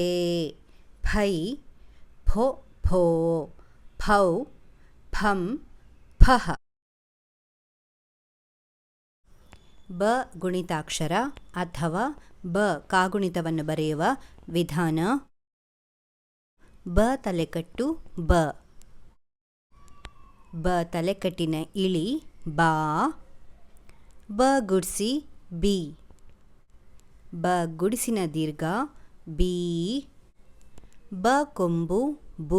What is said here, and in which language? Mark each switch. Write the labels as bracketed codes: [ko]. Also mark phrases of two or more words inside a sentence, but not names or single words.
[kn] ಫೈ ಫೊ ಫೋ. ಫೌ ಫಂ ಫಹ. ಬ ಗುಣಿತಾಕ್ಷರ ಅಥವಾ ಬ ಕಾಗುಣಿತವನ್ನು ಬರೆಯುವ ವಿಧಾನ. ಬ ತಲೆಕಟ್ಟು ಬ. ಬ ತಲೆಕಟ್ಟಿನ ಇಳಿ ಬಾ. ಬ ಗುಡ್ಸಿ ಬಿ. ಬ ಗುಡಿಸಿನ ದೀರ್ಘ ಬೀ. ಬ ಕೊಂಬು ಬು.